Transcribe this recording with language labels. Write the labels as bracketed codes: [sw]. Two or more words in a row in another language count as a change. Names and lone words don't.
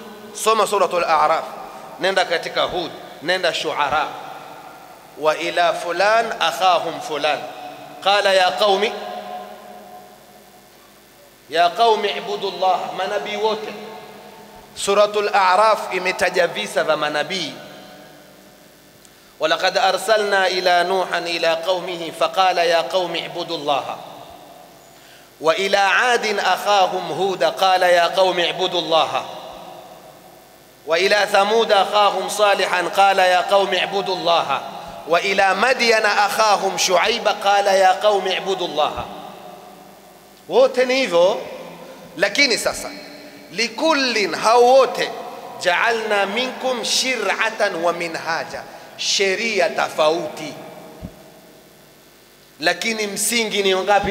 [sw] Soma suratul A'raf, nenda katika Hud, nenda Shu'ara. [ar] وإلى فلان أخاهم فلان قال يا قوم اعبدوا الله. [sw] Manabii wote, suratul A'raf imetaja visa vya manabii. [ar] ولقد أرسلنا إلى نوح إلى قومه فقال يا قوم اعبدوا الله. وإلى عاد أخاهم هود قال يا قوم اعبدوا الله. وإلى ثمود أخاهم صالحا قال يا قوم اعبدوا الله. وإلى مدين أخاهم شعيب قال يا قوم اعبدوا الله. [sw] wote ni hivyo, lakini sasa likullin, hao wote [ar] جعلنا منكم شرعة ومنهاجا, [sw] sheria tofauti, lakini msingi ni ngapi?